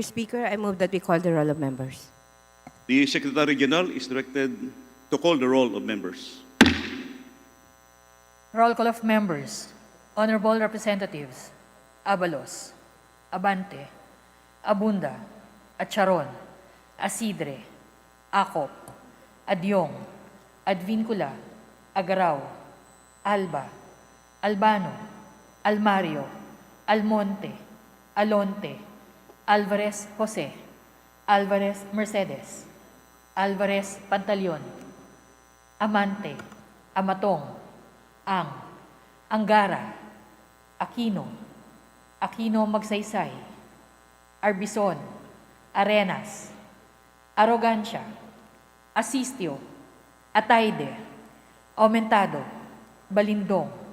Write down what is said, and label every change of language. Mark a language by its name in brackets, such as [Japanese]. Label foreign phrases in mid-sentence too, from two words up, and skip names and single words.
[English] Speaker, I move that we call the roll of members. the Secretary General is directed to call the roll of members. Roll call of members. Honorable Representatives Abalos, Abante, Abunda, Acharon, Asidre, Acop, Adyong, Advincula, Agaraw, Alba, Albano, Almario, Almonte, Alonte, Alvarez Jose, Alvarez Mercedes, Alvarez Pantaleon, Amante, Amatong, Ang, Angara, Aquino, Aquino Magsaysay, Arbison, Arenas, Arrogancia, Asistio, Ataide, Aumentado, Balindong,